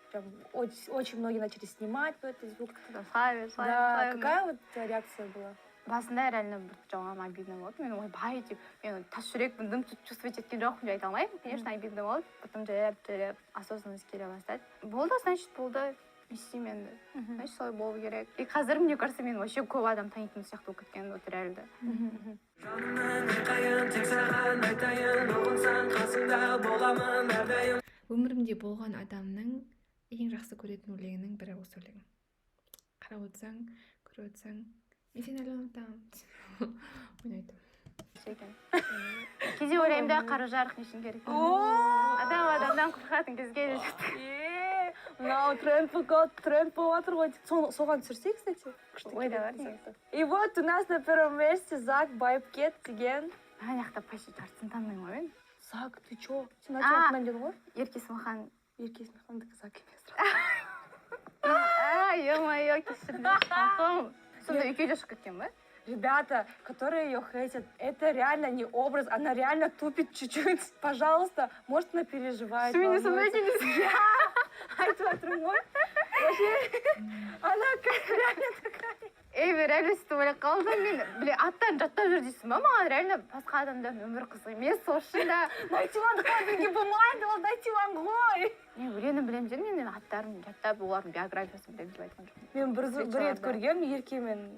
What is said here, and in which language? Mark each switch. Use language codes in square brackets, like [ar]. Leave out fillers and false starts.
[ru] Прям очень многие начали снимать по этот звук. Славе. Да, какая вот у тебя реакция была? [kk] Басында реально бір жоғам обидно болды. Мен ойбай деп, мен тас жүрекпін, дым чувствовать еткен жоқпын, айта алмаймын. [ru] Конечно, обидно [kk] болды. Потом жайлап осознанность келе бастады. Болды, значит, болды. Не істеймін енді. Значит, солай болу керек. И қазір, [ru] мне кажется, [kk] мен вообще көп адам танитын сияқты болып кеткен, вот реально. Жанымнан қайын, тек саған айтайын, ұғынсаң қасыңда боламын әрдайым. Өмірімде болған адамның ең жақсы көретін өлеңінің бірі осы өлең. Қарап отырсаң, көріп отырсаң, мен сені әлі ұмытамын. Ойнайтын. Кейде ойлаймын да, қара жарық не үшін керек. Адамдан қорқатын кезге де жетті. Мынау тренд болып жатыр ғой. Соған түсірсей, кстати. Ойда бар негізі. [ru] И вот у нас на первом месте Зак Байыпкет деген. [kk] Ана жақта почти жартысын танымаймын ғой мен. Зак, [ru] ты чё? [kk] Сен айтып дедің ғой? Ерке Смахан. Ерке Смахандікі Зак емес. Ё-моё, кешірдім. Сонда екеуде шығып кеткен ба? [ru] Ребята, которые ее хейтят, это реально не образ, она реально тупит чуть-чуть. Пожалуйста, может, она переживает. Ты меня [kk] сондай айтып жатырмын ғой. [ru] Вообще, она как реально такая. [kk] Мен реально сөйтіп ойлап қалдым. Мен, аттарын жаттап жүр дейсің ба? Маған реально басқа адамдардың өмір қызық емес, сол үшін да. Найтилан қадымге болмайды, ол Найтилан ғой. Мен өлеңін білемін дедім, мен аттарын жаттап, олардың биографиясын білемін деп айтқан жоқпын. Мен бір рет көргем, Еркемен.